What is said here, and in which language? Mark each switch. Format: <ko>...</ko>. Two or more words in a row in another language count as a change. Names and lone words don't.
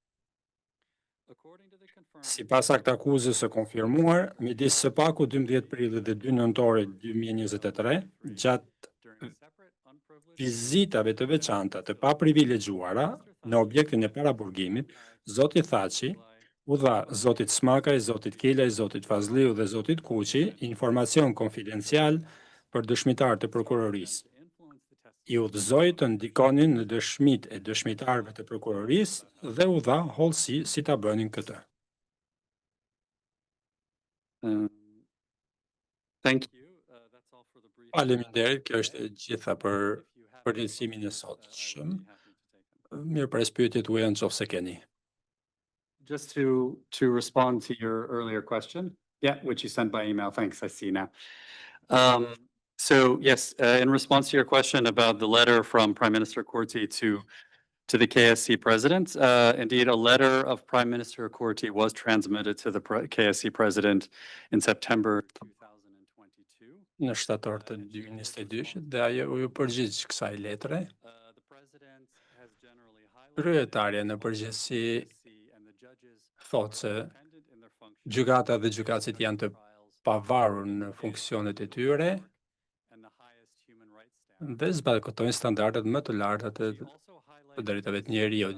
<sq>Sipas aktakuzës së konfirmuar, midis së paku 12 prillit dhe 2 nëntorit 2023, gjatë vizitave të veçanta të paprivilegjuara në objektin e paraburgimit, zoti Thaçi u dha zotit Smakaj, zotit Kilej, zotit Fazliu dhe zotit Kuçi informacion konfidencial për dëshmitar të prokurorisë. I udhëzoi të ndikonin në dëshmitë e dëshmitarëve të prokurorisë dhe u dha hollësi si ta bënin këtë.</sq> <en>Thank you.</en> <sq>Faleminderit, kjo është e gjitha për përgjithësimin e sotshëm. Mirë pres pyetjet tuaja nëse keni.</sq> <en>Just to respond to your earlier question, which you sent by email. Thanks, I see now. So yes, in response to your question about the letter from Prime Minister Kurti to the KSC president, indeed, a letter of Prime Minister Kurti was transmitted to the KSC president in September 2022.</en> <sq>Në shtator të 2022 dhe ajo u përgjigj kësaj letre. Kryetaria në përgjithësi thotë se Gjykata dhe gjykatësit janë të pavarur në funksionet e tyre dhe zbatojnë standardet më të larta të drejtave të njeriut.</sq>